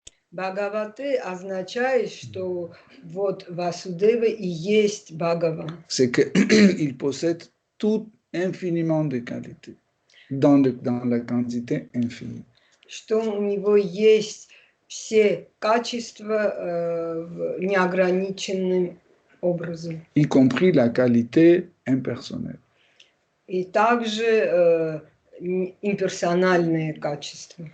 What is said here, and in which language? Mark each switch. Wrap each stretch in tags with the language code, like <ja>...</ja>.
<ru>Бхагавате означает, что вот Васудева и есть Бхагаван.</ru> <fr>C'est qu'il possède tout infiniment de qualités, dans la quantité infinie.</fr> <ru>Что у него есть все качества неограниченным образом.</ru> <fr>Y compris la qualité impersonnelle.</fr> <ru>И также имперсональные качества.</ru>